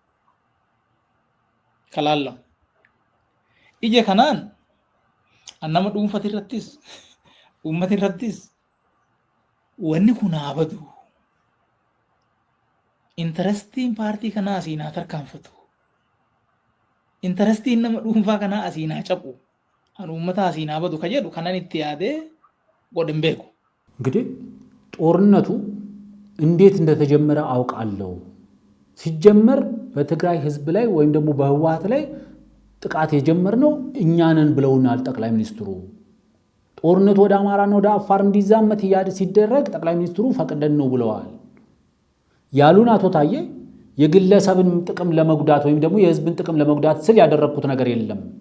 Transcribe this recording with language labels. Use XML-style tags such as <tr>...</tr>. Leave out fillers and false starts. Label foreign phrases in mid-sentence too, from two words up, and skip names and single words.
<om>kalaallam ija kanaan annama dhuunfati irrattis uummati irrattis wanni kun abadu interestiin paartii kanaa asiinaa tarkaanfatu interestiin nama dhuunfaa kanaa asiinaa cabu an uummata asiinaa abadu ka jedhu kanan itti yaadee godhin beeku</om> <am>እንግዲህ ጦርነቱ እንዴት እንደተጀመረ አውቃለሁ። ሲጀመር በትግራይ ህዝብ ላይ ወይም ደግሞ በህወሓት ላይ ጥቃት የጀመርነው እኛ ነን ብለውናል ጠቅላይ ሚኒስትሩ። ጦርነቱ ወደ አማራና ወደ አፋር እንዲዛመት ሲደረግ ጠቅላይ ሚኒስትሩ ፈቅደን ነው ብለዋል ያሉን አቶ ታዬ የግለሰብን ጥቅም ለመጉዳት ወይም ደግሞ የህዝብን ጥቅም ለመጉዳት ስል ያደረኩት ነገር የለም።</am>